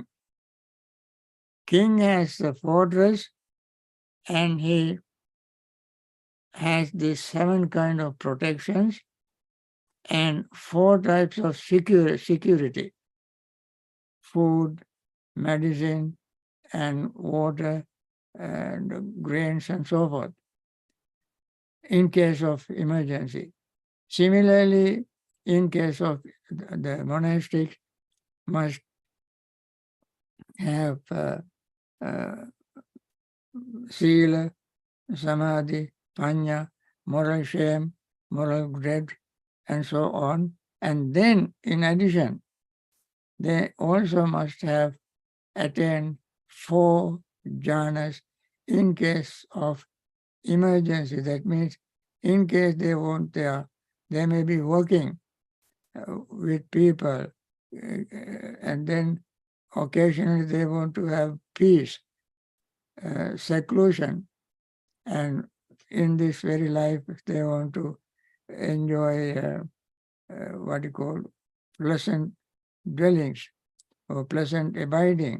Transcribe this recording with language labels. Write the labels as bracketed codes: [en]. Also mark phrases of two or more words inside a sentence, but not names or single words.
[en] King has the fortress and he has these 7 kinds of protections and 4 types of security: food, medicine, and water, and grains, and so forth, in case of emergency. Similarly, in case of the monastics, must have [pi] sila, samadhi, panya, [en] moral shame, moral dread, and so on. And then, in addition, they also must have attained 4 jhanas in case of emergency. That means, in case they want they may be working with people, and then occasionally they want to have peace, seclusion, and in this very life they want to enjoy what you call pleasant dwellings or pleasant abiding.